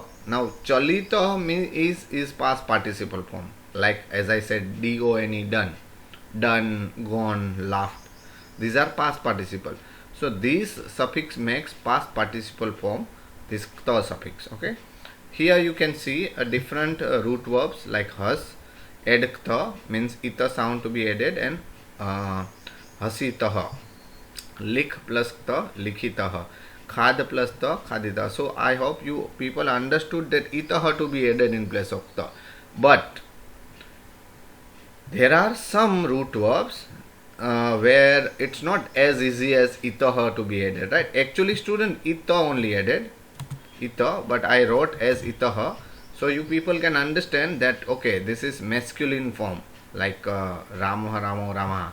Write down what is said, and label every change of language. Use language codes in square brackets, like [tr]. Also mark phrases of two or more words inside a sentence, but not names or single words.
[en] Now chalitah is past participle form, like as I said, done, done, gone, laughed. These are past participle. So this suffix makes past participle form, this kta suffix. Okay. Here you can see a different root verbs like has. Add kta means ita sound to be added, and hasitah. Lik plus kta, likhitah. Khad plus ta, khadita. So I hope you people understood that itah to be added in place of ta. But there are some root verbs where it's not as easy as itah to be added, right? Actually, student, ita only added, ita, but I wrote as itah, so you people can understand that okay, this is masculine form, like Ramah, Ramo, Ramaha.